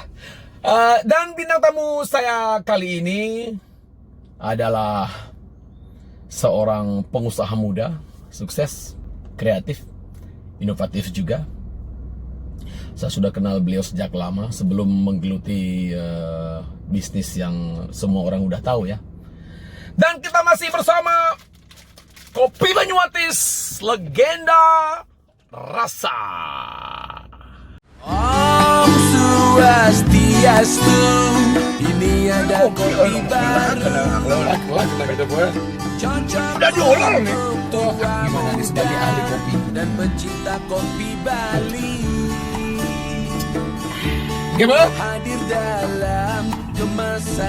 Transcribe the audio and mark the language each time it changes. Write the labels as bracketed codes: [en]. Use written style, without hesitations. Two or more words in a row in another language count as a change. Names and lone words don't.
[id] Dan bintang tamu saya kali ini adalah seorang pengusaha muda, sukses, kreatif, inovatif juga. Saya sudah kenal beliau sejak lama, sebelum menggeluti bisnis yang semua orang udah tahu ya. Dan kita masih bersama Kopi Banyumatis, legenda rasa. [ban] Om Swastiastu, [id] ini ada kopi baru. Udah diolah nih. Tuh, gimana nih sebagai ahli kopi dan pecinta kopi Bali. Gimana? Hadir dalam kemasan.